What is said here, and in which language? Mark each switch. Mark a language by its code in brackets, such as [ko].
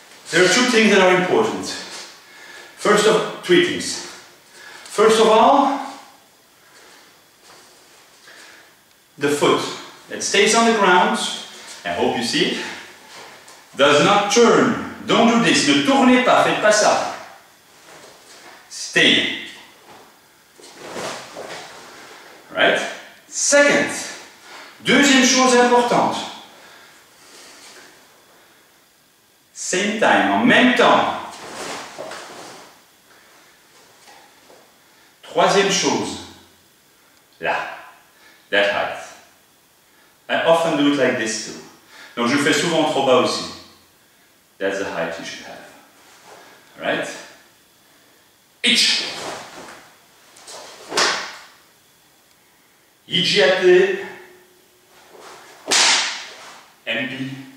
[en] There are two things that are important. Three things. First of all, the foot that stays on the ground. I hope you see it. Does not turn. Don't do this. [fr] Ne tournez pas, faites pas ça. [en] Stay. Right? Second. [fr] Deuxième chose importante. [en] Same time, [fr] en même temps. Troisième chose. Là. [en] That height. I often do it like this too. [fr] Donc je le fais souvent trop bas aussi. [en] That's the height you should have. Alright? Ich. Igiate. MP.